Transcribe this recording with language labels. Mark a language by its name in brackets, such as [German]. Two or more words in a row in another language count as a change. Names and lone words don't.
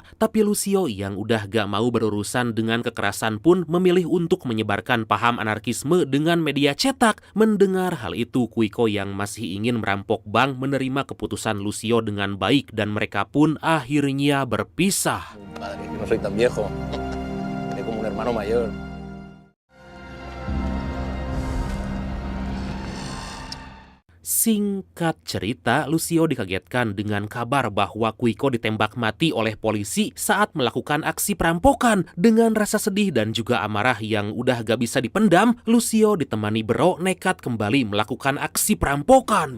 [Indonesian] Tapi Lucio yang udah gak mau berurusan dengan kekerasan pun memilih untuk menyebarkan paham anarkisme dengan media cetak. Mendengar hal itu, Quico yang masih ingin merampok bank menerima keputusan Lucio dengan baik dan mereka pun akhirnya berpisah. [Spanish] Padre, no soy tan viejo. Soy como un hermano mayor. [Indonesian] Singkat cerita, Lucio dikagetkan dengan kabar bahwa Quico ditembak mati oleh polisi saat melakukan aksi perampokan. Dengan rasa sedih dan juga amarah yang udah gak bisa dipendam, Lucio ditemani Bro nekat kembali melakukan aksi perampokan.